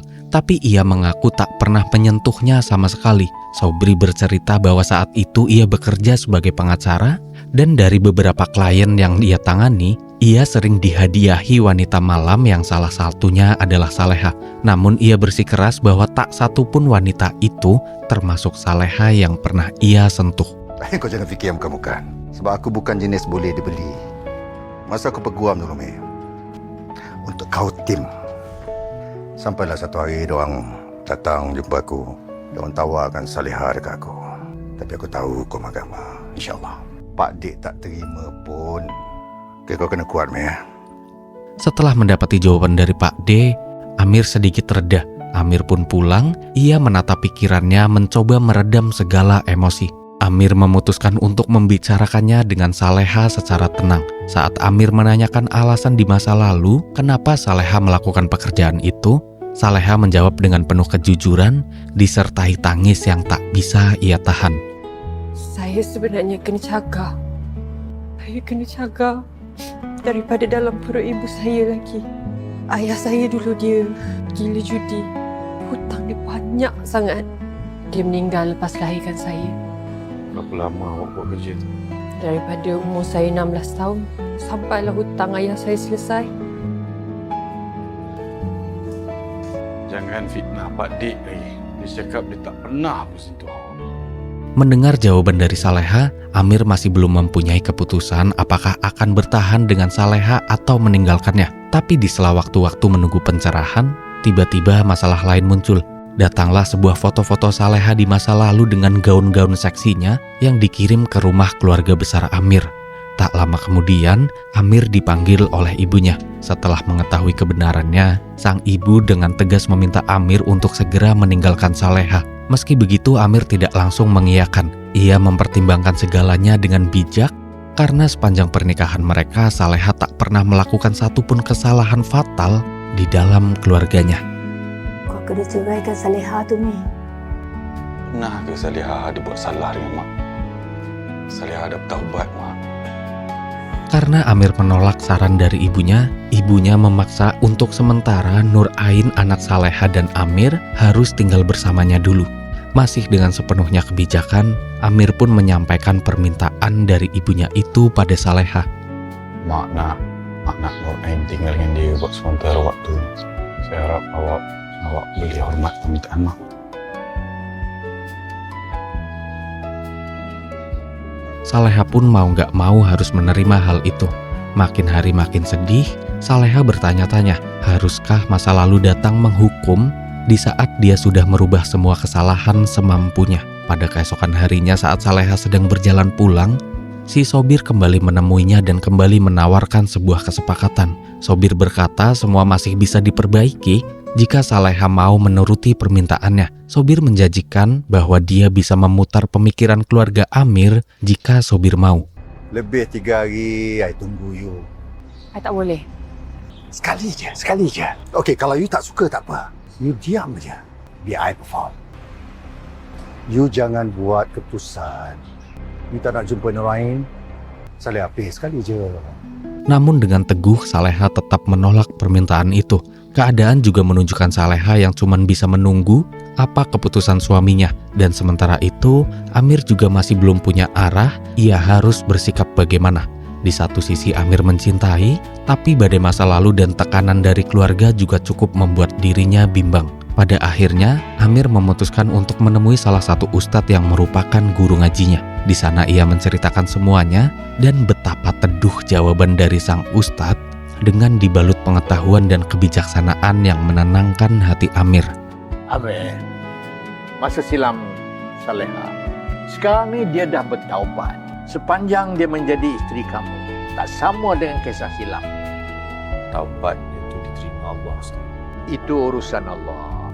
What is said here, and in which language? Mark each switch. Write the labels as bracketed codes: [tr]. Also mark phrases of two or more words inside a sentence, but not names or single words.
[id] Tapi ia mengaku tak pernah menyentuhnya sama sekali. Sobri bercerita bahwa saat itu ia bekerja sebagai pengacara, dan dari beberapa klien yang ia tangani, ia sering dihadiahi wanita malam yang salah satunya adalah Saleha. Namun ia bersikeras bahwa tak satu pun wanita itu termasuk Saleha yang pernah ia sentuh. [ms] Kau jangan fikir yang bukan-bukan. Sebab aku bukan jenis boleh dibeli. Masa aku peguam dulu, Mei. Untuk kau tim. Sampailah satu hari diorang datang jumpa aku. Diorang tawarkan Saleha dekat aku. Tapi aku tahu kau agama. [ar] InsyaAllah. [ms] Pak Dik tak terima pun. Okay, kau kena kuat, Mei. [id] Setelah mendapati jawaban dari Pak D, Amir sedikit reda. Amir pun pulang, ia menata pikirannya mencoba meredam segala emosi. Amir memutuskan untuk membicarakannya dengan Saleha secara tenang. Saat Amir menanyakan alasan di masa lalu kenapa Saleha melakukan pekerjaan itu, Saleha menjawab dengan penuh kejujuran disertai tangis yang tak bisa ia tahan. [ms] Saya sebenarnya kena jaga. Saya kena jaga daripada dalam perut ibu saya lagi. Ayah saya dulu dia gila judi. Hutang dia banyak sangat. Dia meninggal lepas lahirkan saya. Berapa lama awak buat kerja tu? Daripada umur saya 16 tahun sampailah hutang ayah saya selesai. Jangan fitnah Pak Dik lagi. Dia cakap dia tak pernah pun sentuh awak. [id] Mendengar jawaban dari Saleha, Amir masih belum mempunyai keputusan apakah akan bertahan dengan Saleha atau meninggalkannya. Tapi di sela waktu-waktu menunggu pencerahan, tiba-tiba masalah lain muncul. Datanglah sebuah foto-foto Saleha di masa lalu dengan gaun-gaun seksinya yang dikirim ke rumah keluarga besar Amir. Tak lama kemudian, Amir dipanggil oleh ibunya. Setelah mengetahui kebenarannya, sang ibu dengan tegas meminta Amir untuk segera meninggalkan Saleha. Meski begitu, Amir tidak langsung mengiyakan. Ia mempertimbangkan segalanya dengan bijak, karena sepanjang pernikahan mereka, Saleha tak pernah melakukan satupun kesalahan fatal di dalam keluarganya. [ms] Kau kena ceraikan Saleha tu, Mi. Pernah ke Saleha dia buat salah dengan Mak? Saleha dah bertaubat, Mak. [id] Karena Amir menolak saran dari ibunya memaksa untuk sementara Nur Ain anak Saleha dan Amir harus tinggal bersamanya dulu. Masih dengan sepenuhnya kebijakan, Amir pun menyampaikan permintaan dari ibunya itu pada Saleha. [ms] Mak nak Nur Ain tinggal dengan dia buat sementara waktu. Saya harap awak boleh hormat permintaan Mak. [id] Saleha pun mau gak mau harus menerima hal itu. Makin hari makin sedih, Saleha bertanya-tanya, haruskah masa lalu datang menghukum di saat dia sudah merubah semua kesalahan semampunya. Pada keesokan harinya saat Saleha sedang berjalan pulang, si Sobir kembali menemuinya dan kembali menawarkan sebuah kesepakatan. Sobir berkata semua masih bisa diperbaiki jika Saleha mau menuruti permintaannya. Sobir menjanjikan bahwa dia bisa memutar pemikiran keluarga Amir jika Sobir mau. [ms] Lebih 3 hari, I tunggu you. I tak boleh. Sekali je. Okey, kalau you tak suka tak apa. You diam je. Biar [en] I perform. [ms] You jangan buat keputusan. You tak nak jumpa orang lain. Saleha habis sekali je. [id] Namun dengan teguh Saleha tetap menolak permintaan itu. Keadaan juga menunjukkan Saleha yang cuma bisa menunggu apa keputusan suaminya. Dan sementara itu, Amir juga masih belum punya arah, ia harus bersikap bagaimana. Di satu sisi Amir mencintai, tapi badai masa lalu dan tekanan dari keluarga juga cukup membuat dirinya bimbang. Pada akhirnya, Amir memutuskan untuk menemui salah satu ustadz yang merupakan guru ngajinya. Di sana ia menceritakan semuanya dan betapa teduh jawaban dari sang ustadz dengan dibalut pengetahuan dan kebijaksanaan yang menenangkan hati Amir. [ms] Amir, masa silam Saleha. Sekarang ni dia dah bertaubat. Sepanjang dia menjadi isteri kamu, tak sama dengan kisah silam. Taubat itu diterima Allah, Ustaz. Itu urusan Allah.